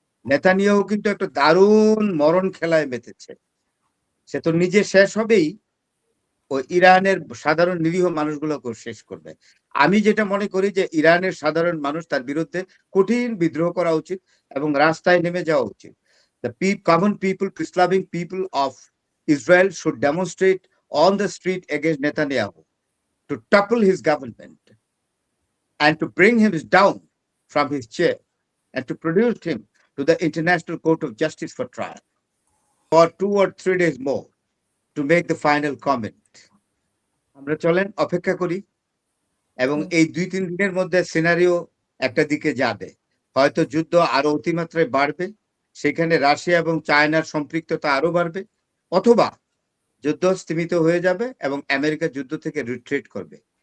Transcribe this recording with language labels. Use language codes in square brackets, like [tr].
[bn] Netanyahu কিন্তু একটা দারুণ মরণ খেলায় মেতেছে, সে তো নিজে শেষ হবেই, ওই ইরানের সাধারণ নিরীহ মানুষগুলোকে শেষ করবে। আমি যেটা মনে করি যে ইরানের সাধারণ মানুষ, তার বিরুদ্ধে কঠিন বিদ্রোহ করা উচিত এবং রাস্তায় নেমে যাওয়া উচিত। [en] The common people, peace-loving people of Israel should demonstrate on the street against Netanyahu to topple his government and to bring him down from his chair and to produce him to the International Court of Justice for trial for 2 or 3 days more to make the final comment. [bn] আমরা চলেন অপেক্ষা করি, এবং এই 2-3 দিনের মধ্যে scenario একটা দিকে যাবে, হয়তো যুদ্ধ আরো অতিমাত্রায় বাড়বে, সেখানে রাশিয়া এবং চায়নার সম্পৃক্ততা আরো বাড়বে, অথবা যুদ্ধ স্থিমিত হয়ে যাবে এবং আমেরিকা যুদ্ধ থেকে রিট্রিট করবে।